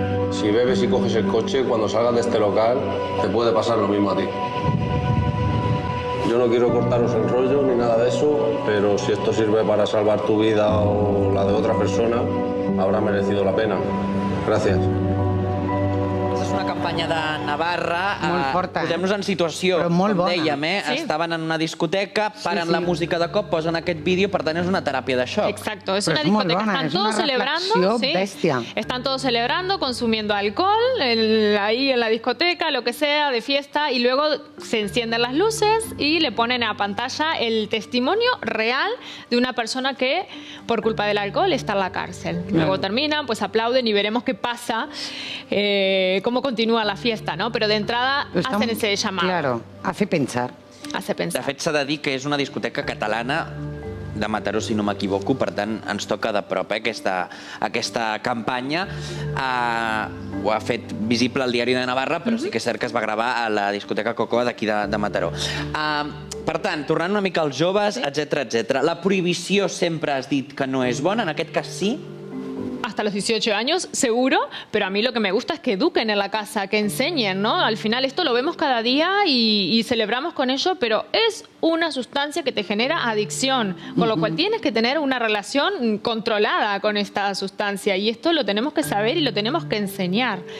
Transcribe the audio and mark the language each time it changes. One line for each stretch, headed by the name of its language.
Spanish: Si bebes y coges el coche, cuando salgas de este local, te puede pasar lo mismo a ti. Yo no quiero cortaros el rollo ni nada de eso, pero si esto sirve para salvar tu vida o la de otra persona, habrá merecido la pena. Gracias.
Catalan: És una campanya de Navarra. Molt forta. Posem-nos en situació, com dèiem, estaven en una discoteca, paren la música de cop, posen aquest vídeo, per tant és una teràpia de xoc.
Spanish: Exacto, es una discoteca, están todos celebrando, están todos celebrando, consumiendo alcohol, ahí en la discoteca, lo que sea, de fiesta, y luego se encienden las luces y le ponen a pantalla el testimonio real de una persona que por culpa del alcohol está en la cárcel. Luego terminan, pues aplauden y veremos qué pasa, cómo continúa la fiesta, ¿no? Pero de entrada hacen ese llamado. Claro, hace pensar. Hace pensar.
Catalan: De fet, s'ha de dir que és una discoteca catalana de Mataró, si no m'equivoco, per tant, ens toca de prop aquesta campanya. Ho ha fet visible el Diari de Navarra, però sí que és cert que es va gravar a la discoteca Cocoa d'aquí de Mataró. Per tant, tornant una mica als joves, etc. La prohibició sempre has dit que no és bona, en aquest cas sí?
Spanish: Hasta los 18 años, seguro, pero a mí lo que me gusta es que eduquen en la casa, que enseñen, ¿no? Al final esto lo vemos cada día y celebramos con ello, pero es una sustancia que te genera adicción, con lo cual tienes que tener una relación controlada con esta sustancia y esto lo tenemos que saber y lo tenemos que enseñar.